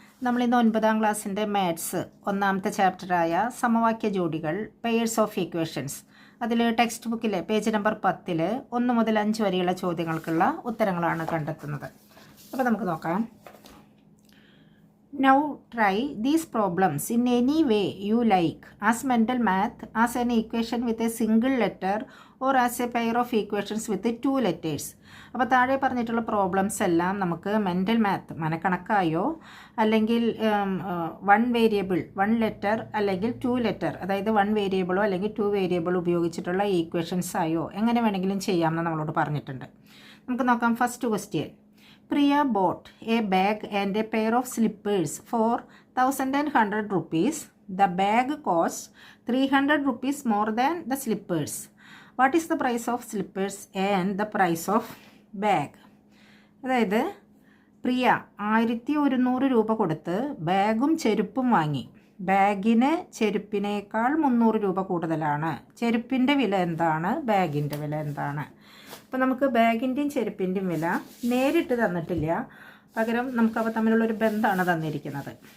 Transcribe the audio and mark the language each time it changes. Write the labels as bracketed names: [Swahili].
[Malayalam] നമ്മളിന്ന് 9ാം ക്ലാസ്സിൻ്റെ മാത്സ് ഒന്നാമത്തെ ചാപ്റ്ററായ സമവാക്യ ജോഡികൾ പെയേഴ്സ് ഓഫ് ഇക്വേഷൻസ് അതിൽ ടെക്സ്റ്റ് ബുക്കിലെ പേജ് നമ്പർ 10 1 മുതൽ 5 വരെയുള്ള ചോദ്യങ്ങൾക്കുള്ള ഉത്തരങ്ങളാണ് കണ്ടെത്തുന്നത്. അപ്പോൾ നമുക്ക് നോക്കാം. [English] Now try these problems in any way you like, as mental math, as an equation with a single letter or as a pair of equations with 2 letters. [Malayalam] അപ്പോൾ താഴെ പറഞ്ഞിട്ടുള്ള പ്രോബ്ലംസ് എല്ലാം നമുക്ക് മെൻ്റൽ മാത്ത് മനക്കണക്കായോ അല്ലെങ്കിൽ 1 വേരിയബിൾ 1 ലെറ്റർ അല്ലെങ്കിൽ 2 letter അതായത് 1 വേരിയബിളോ അല്ലെങ്കിൽ 2 variable ഉപയോഗിച്ചിട്ടുള്ള ഈക്വേഷൻസ് ആയോ എങ്ങനെ വേണമെങ്കിലും ചെയ്യാമെന്ന് നമ്മളോട് പറഞ്ഞിട്ടുണ്ട്. നമുക്ക് നോക്കാം. [English] First question. Priya bought a bag and a pair of slippers for 1,100 rupees. The bag costs 300 rupees more than the slippers. What is the price of slippers and the price of bag? [Malayalam] അതായത് പ്രിയ 1,100 രൂപ കൊടുത്ത് ബാഗും ചെരുപ്പും വാങ്ങി. ബാഗിന് ചെരുപ്പിനേക്കാൾ 300 രൂപ കൂടുതലാണ്. ചെരുപ്പിൻ്റെ വില എന്താണ്, ബാഗിൻ്റെ വില എന്താണ്? അപ്പോൾ നമുക്ക് ബാഗിൻ്റെയും ചെരുപ്പിൻ്റെയും വില നേരിട്ട് തന്നിട്ടില്ല, പകരം നമുക്ക് അവ തമ്മിലുള്ളൊരു ബന്ധമാണ് തന്നിരിക്കുന്നത്.